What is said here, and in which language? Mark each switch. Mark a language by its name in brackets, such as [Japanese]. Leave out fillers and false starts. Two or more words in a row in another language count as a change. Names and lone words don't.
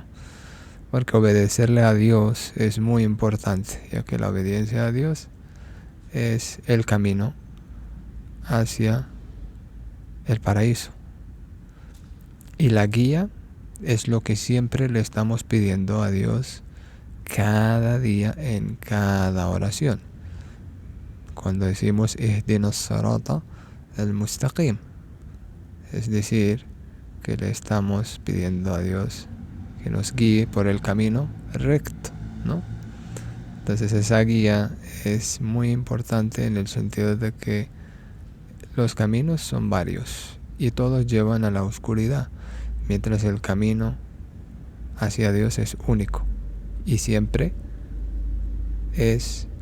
[Spanish] Porque obedecerle a Dios es muy importante, ya que la obediencia a Dios es el camino hacia el paraíso. Y la guía es lo que siempre le estamos pidiendo a Dios cada día en cada oración. Cuando decimos [Arabic] اهدنا الصراط المستقيم, [Spanish] es decir, que le estamos pidiendo a Dios que nos guíe por el camino recto, ¿no? Entonces esa guía es muy importante en el sentido de que los caminos son varios y todos llevan a la oscuridad, mientras el camino hacia Dios es único y siempre es